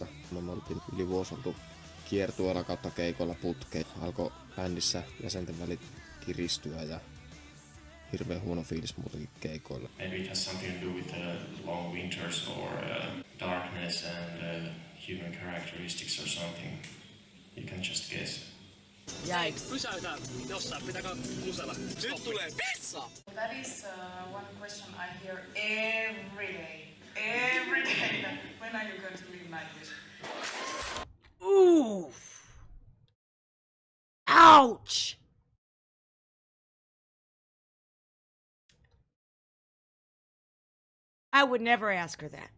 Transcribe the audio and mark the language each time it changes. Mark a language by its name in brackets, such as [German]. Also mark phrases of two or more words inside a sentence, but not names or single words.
[Finnish] Me oltiin yli vuosi oltu kiertueella kautta keikoilla putkeen. Alkoi bändissä jäsenten välit kiristyä ja hirveän huono fiilis muutenkin keikoilla. [English] Maybe it has something to do with long winters or darkness and human characteristics or something. You can just guess. Yikes. [Finnish] Pysäytä jossain, pitääkö musella? Nyt tulee pizza! [English] That is one question I hear every day. Every day. That when are you going to leave Nightwish? Ooh. Ouch. I would never ask her that.